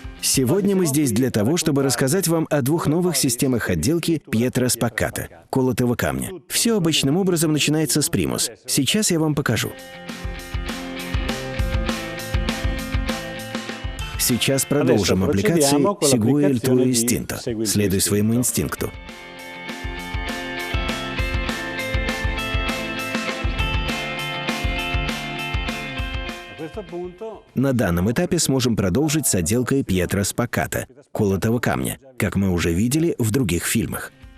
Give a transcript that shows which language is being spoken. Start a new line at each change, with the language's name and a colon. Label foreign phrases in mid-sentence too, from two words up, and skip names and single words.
Russian: Сегодня мы здесь для того, чтобы рассказать вам о двух новых системах отделки Пьетро Спаккато – колотого камня. Все обычным образом начинается с примус. Сейчас я вам покажу. Сейчас продолжим аппликации
Italian: «Segui il tuo istinto» –
Russian: «Следуй своему инстинкту». На данном этапе сможем продолжить с отделкой Пьетро Спаккато – колотого камня, как мы уже видели в других фильмах.